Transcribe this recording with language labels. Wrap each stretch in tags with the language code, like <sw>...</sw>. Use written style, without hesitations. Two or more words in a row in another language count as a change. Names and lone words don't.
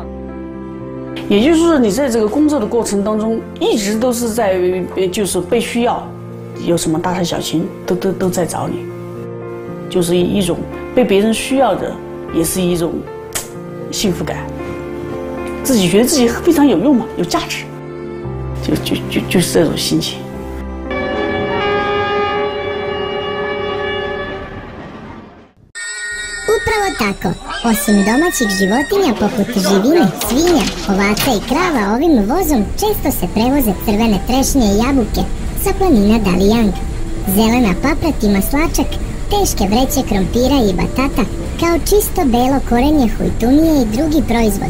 <zh>也就是说，你在这个工作的过程当中，一直都是在就是被需要，有什么大事小情都在找你，就是一种被别人需要的，也是一种。幸福感，自己觉得自己非常有用嘛，有价值，就是这种心情。</zh> <sr>Upravo tako, osim domaćih životinja poput živine, svinja, ovaca i krava, ovim vozom često se prevoze crvene trešnje i jabuke sa planina Daliang, zelena paprat i maslačak, teške vreće krompira i batata, kao čisto belo korenje hujtunije i drugi proizvod.</sr>